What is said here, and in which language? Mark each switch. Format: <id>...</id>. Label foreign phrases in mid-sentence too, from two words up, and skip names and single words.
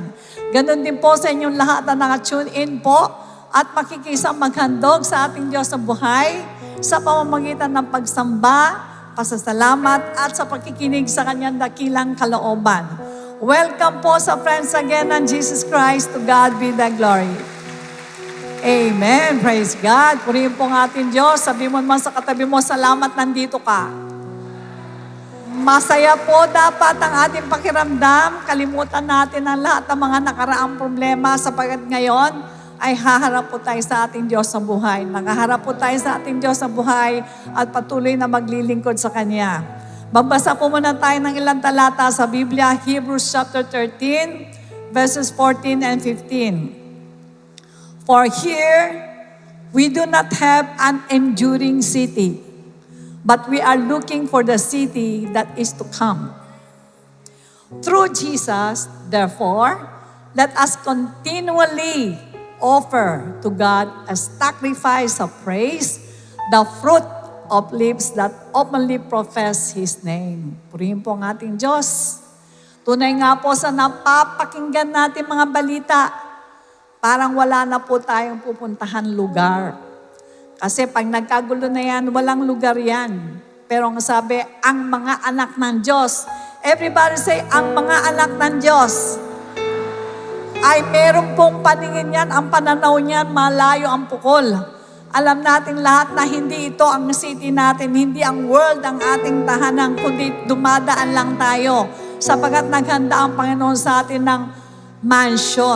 <tl>Ganon din po sa inyong lahat na naka-tune in po at makikisang maghandog sa ating Diyos na buhay sa pamamagitan ng pagsamba, pasasalamat at sa pagkikinig sa kanyang dakilang kalooban. Welcome po sa Friends Again ng Jesus Christ.</tl> <en>To God be the glory. Amen. Praise God.</en> <tl>Purihin po ang ating Diyos. Sabi mo naman sa katabi mo, salamat nandito ka. Masaya po dapat ang ating pakiramdam. Kalimutan natin ang lahat ng mga nakaraang problema sapagkat ngayon ay haharap po tayo sa ating Diyos sa buhay. Nakaharap po tayo sa ating Diyos sa buhay at patuloy na maglilingkod sa Kanya. Babasa po muna tayo ng ilang talata sa Biblia,</tl> <en>Hebrews chapter</en> <tl>13,</tl> <en>verses 14 and 15. For here, we do not have an enduring city, but we are looking for the city that is to come. Through Jesus, therefore, let us continually offer to God a sacrifice of praise, the fruit of lips that openly profess His name.</en> <tl>Purihin po ang ating Diyos. Tunay nga po sa napapakinggan natin mga balita, parang wala na po tayong pupuntahan lugar. Kasi pag nagkagulo na yan, walang lugar yan. Pero ang sabi, ang mga anak ng Diyos.</tl> <en>Everybody say,</en> <tl>ang mga anak ng Diyos. Ay meron pong paningin yan, ang pananaw niyan, malayo ang pukol. Alam natin lahat na hindi ito ang city natin, hindi ang world ang ating tahanan, kundi dumadaan lang tayo. Sapagat naghanda ang Panginoon sa atin ng mansion.</tl>